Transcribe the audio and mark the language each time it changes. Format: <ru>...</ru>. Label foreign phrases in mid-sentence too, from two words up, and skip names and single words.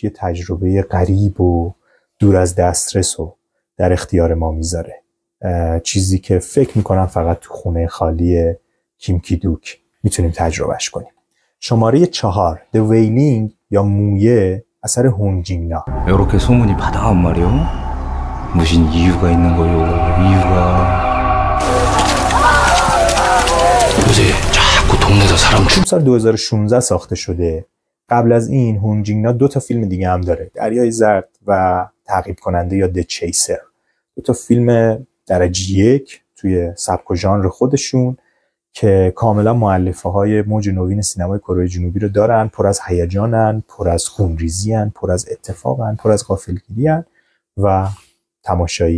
<fa>یه تجربه غریب و دور از دسترس و در اختیار ما میذاره، چیزی که فکر میکنم فقط تو خونه خالی کیم کی دوک میتونیم تجربهش کنیم. شماره 4، The Wailing یا مویه اثر هونگ جینگ نا.</fa> <ko>이렇게 소문이 바다한 말이요? 무슨 이유가 있는 거요? 이유가 요새 자꾸 동네에서 사람</ko> <fa>سال 2016 ساخته شده. قبل از این هونگ جینگ نا 2 تا فیلم دیگه هم داره، دریای زرد و تعقیب کننده یا د چیسر. 2 تا فیلم درجه 1 توی سبک و ژانر خودشون که کاملا مؤلفه های موج نوین سینمای کره جنوبی رو دارن، پر از هیجانن، پر از خونریزی‌ان، پر از اتفاقن، پر از غافلگیری‌ان و تماشایی.</fa>